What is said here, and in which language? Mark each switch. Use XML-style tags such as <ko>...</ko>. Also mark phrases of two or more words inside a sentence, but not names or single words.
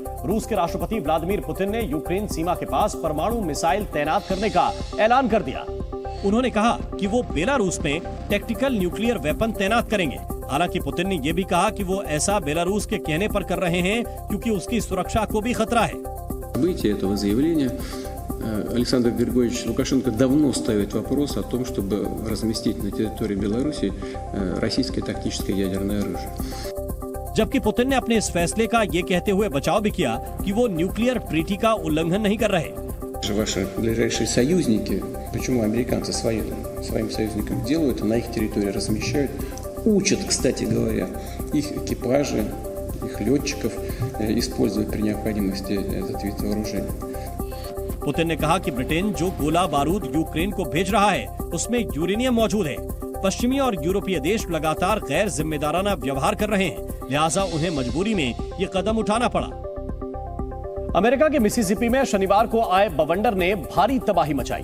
<hi>रूस के राष्ट्रपति व्लादिमीर पुतिन ने यूक्रेन सीमा के पास परमाणु मिसाइल तैनात करने का ऐलान कर दिया। उन्होंने कहा कि वो बेलारूस में</hi> <en>tactical nuclear weapon</en> <hi>तैनात करेंगे। हालांकि पुतिन ने यह भी कहा कि वो ऐसा बेलारूस के कहने पर कर रहे हैं क्योंकि उसकी सुरक्षा को भी खतरा है।</hi> <ru>Александр Григорьевич Лукашенко давно ставит вопрос о том, чтобы разместить на территории Беларуси российское тактическое ядерное оружие।</ru> <hi>जबकि पुतिन ने अपने इस फैसले का ये कहते हुए बचाव भी किया कि वो</hi> <en>nuclear treaty</en> <hi>का उल्लंघन नहीं कर रहे।</hi> <ru>Ваши ближайшие союзники, почему американцы своим союзникам делают, на их территории размещают, учат, кстати говоря, их экипажи, их летчиков использовать при необходимости этот вид вооружения।</ru> <hi>पुतिन ने कहा कि ब्रिटेन जो गोला बारूद यूक्रेन को भेज रहा है उसमें यूरेनियम मौजूद है। पश्चिमी और यूरोपीय देश लगातार गैर जिम्मेदाराना व्यवहार कर रहे हैं, लिहाजा उन्हें मजबूरी में ये कदम उठाना पड़ा। अमेरिका के मिसिसिपी में शनिवार को आए बवंडर ने भारी तबाही मचाई।</hi>